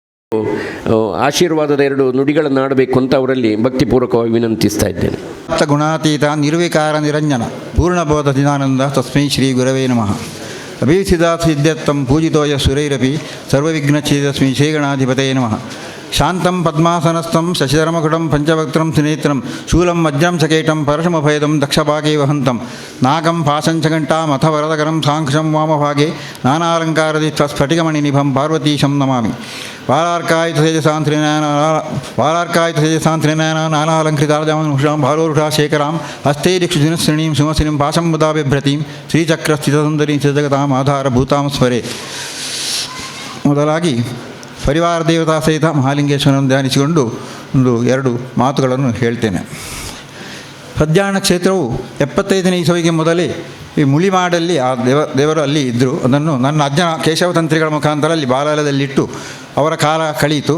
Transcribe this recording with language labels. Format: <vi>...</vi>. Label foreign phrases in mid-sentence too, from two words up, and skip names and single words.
<kn>ಆಶೀರ್ವಾದದ 2 ನುಡಿಗಳನ್ನು ಆಡಬೇಕು ಅಂತ ಅವರಲ್ಲಿ ಭಕ್ತಿಪೂರ್ವಕವಾಗಿ ವಿನಂತಿಸ್ತಾ ಇದ್ದೇನೆ.</kn> <sa>ಗುಣಾತೀತ ನಿರ್ವಿಕಾರ ನಿರಂಜನ ಪೂರ್ಣಬೋಧ ದಿನಾನಂದ ತಸ್ಮೈ ಶ್ರೀ ಗುರವೇ ನಮಃ. ಅಭಿಸಿದಾ ಸಿದ್ಧತ್ವಂ ಪೂಜಿತೋಯ ಸುರೈರಪಿ ಸರ್ವವಿಘ್ನಚ್ಛೇದಸ್ಮೈ ಶ್ರೀಗಣಾಧಿಪತಯೇ ನಮಃ. ಶಾಂತಂ ಪದ್ಮಾಸನಸ್ಥಂ ಶಶಿಧರ್ಮಕುಟಂ ಪಂಚವಕ್ತ್ರಂ ಸುನೇತ್ರಂ ಶೂಲಂ ವಜ್ರಂ ಸಕೇಟಂ ಪರಶುಮಭೇದಂ ದಕ್ಷಭಾಗೇ ವಹಂತಂ ನಾಗಂ ಪಾಶಂಚಘಂಟಾಂ ಅಥ ವರದಕರಂ ಸಾಂಕ್ಷಂ ವಾಮಭಾಗೆ ನಾನಾಲಂಕಾರದಿತ್ವ ಸ್ಫಟಿಕಮಣಿನಿಭಂ ಪಾರ್ವತೀಶಂ ನಮಾಮಿ. ವಾಲಾರ್ಕಾಯಿತ ತೇಜಸಾಂತ್ರಿನಯನ ನಾನಾಲಂಕೃತಾರ್ಜಾಂ ಭಾರೋರುಷಾ ಶೇಖರಾಂ ಹಸ್ತೇ ದಿಕ್ಷು ದಿನಶ್ರೇಣೀಂ ಸುಮಸಿನಿಂ ಪಾಶಂ ಮುದಾ ಬಿಭ್ರತೀಂ ಶ್ರೀಚಕ್ರಸ್ಥಿತಸುಂದರೀಂ ಚಿರಜಗತಾಂ ಆಧಾರಭೂತಾಂ ಸ್ಮರೆ.</sa> <kn>ಮೊದಲಾಗಿ ಪರಿವಾರ ದೇವತಾ ಸಹಿತ ಮಹಾಲಿಂಗೇಶ್ವರನ್ನು ಧ್ಯಾನಿಸಿಕೊಂಡು 2 ಮಾತುಗಳನ್ನು ಹೇಳ್ತೇನೆ. ಪದ್ಯಾಣ ಕ್ಷೇತ್ರವು 75ನೇ ಇಸವಿಗೆ ಮೊದಲೇ ಈ ಮುಳಿಮಾಡಲ್ಲಿ ಆ ದೇವರು ಅಲ್ಲಿ ಇದ್ದರು. ಅದನ್ನು ನನ್ನ ಅಜ್ಜನ ಕೇಶವತಂತ್ರಿಗಳ ಮುಖಾಂತರ ಅಲ್ಲಿ ಬಾಲಾಲಯದಲ್ಲಿಟ್ಟು ಅವರ ಕಾಲ ಕಳೆಯಿತು.</kn>